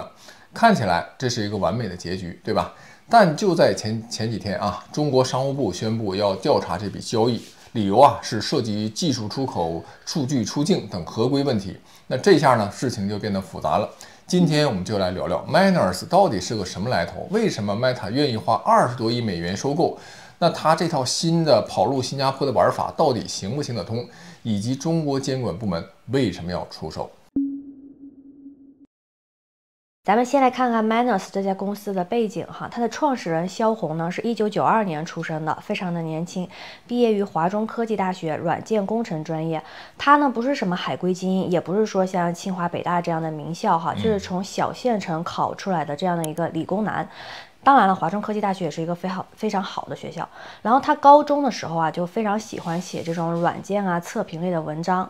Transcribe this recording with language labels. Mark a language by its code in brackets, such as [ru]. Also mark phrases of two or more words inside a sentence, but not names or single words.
[zh] 看起來這是一個完美的結局，對吧？但就在前幾天啊，中國商務部宣布要調查這筆交易，理由啊是涉及技術出口、數據出境等合規問題。那這下呢，事情就變得複雜了。今天我們就來聊聊 Miners 到底是個什麼來頭？為什麼 Meta 願意花20多億美元收購？那它這套新的跑入新加坡的玩法到底行不行得通？以及中國監管部門為什麼要出手？咱們先來看看 Miners 這家公司的背景哈，它的創始人蕭紅呢是1992年出生的，非常的年輕，畢業於華中科技大學軟件工程專業。他呢不是什麼海歸精英，也不是說像清華北大這樣的名校哈，就是從小縣城考出來的這樣的一個理工男。當然了，華中科技大學也是一個非常好的學校。然後他高中的時候啊，就非常喜歡寫這種軟件啊、測評類的文章。